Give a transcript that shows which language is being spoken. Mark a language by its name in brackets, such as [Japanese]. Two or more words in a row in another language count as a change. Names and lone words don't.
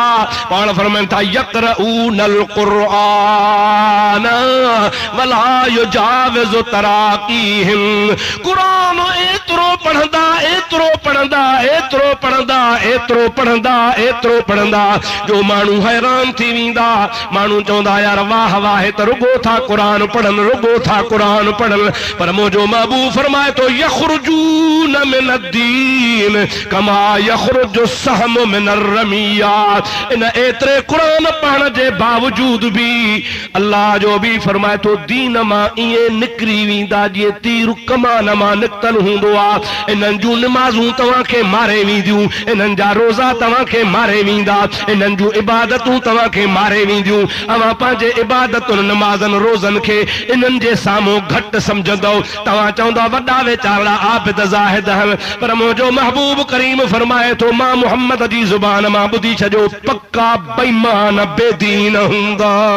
[Sindhi] पाण फरमाइनि था [Arabic] يقرؤون القرآن ولا يجاوز تراقيهم, [Sindhi] कुरान एतिरो पढ़ंदा, एतिरो पढ़ंदा, एतिरो पढ़ंदा, एतिरो पढ़ंदा, एतिरो पढ़ंदा जो माण्हू हैरान थी वेंदा। माण्हू चवंदा यार वाह वाह त रुगो था कुरान पढ़नि, रुगो था कुरान पढ़नि, पर मुंहिंजो महबूब फरमाए थो [Arabic] يخرجون من الدين كما يخرج السهم من الرمية. [Sindhi] इन एतिरे कुरान पढ़ण जे बावजूद भी अल्लाह जो भी फरमाए तो दीन मां इए निकरी वेंदा जीअं तीर कमान मां निकतल हूंदो आहे। इन्हनि जूं निमाज़ूं तव्हां खे मारे वेंदियूं, इन्हनि जा रोज़ा तव्हां खे मारे वेंदा, इन्हनि जूं इबादतूं तव्हां खे मारे वेंदियूं। अवां पंहिंजे इबादतुनि निमाज़नि रोज़नि खे इन्हनि जे साम्हूं घटि सम्झंदव, तव्हां चवंदा वॾा वेचारा आबिद ज़ाहिद आहिनि, पर मुंहिंजो महबूब करीम फरमाए थो मां मुहम्मद जी ज़ुबान मां ॿुधी छॾियो पक्का बेईमान बेदीन हूंदा।